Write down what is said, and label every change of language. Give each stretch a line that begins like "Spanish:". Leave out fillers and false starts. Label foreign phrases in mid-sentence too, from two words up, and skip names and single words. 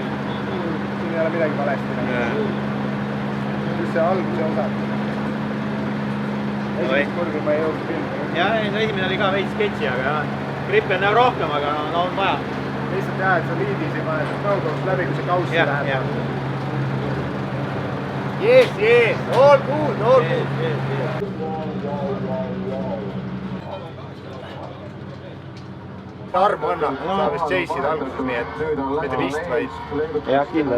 Estonian: Siin ei ole midagi valesti. Just see alguse osa. Esimest kurvi ma ei jõudnud filmi. Jah, esimene oli ka veits sketši, aga grippi on rohkem, aga no on vaja. Lihtsalt jah, et sa liidis ei pane no-go'st läbi, kui see kaussi läheb.
English: Yes, all good.
Estonian: Arm annab, sa vist chase'id alguses, nii et mitte vist, vaid... Jah, kindlalt.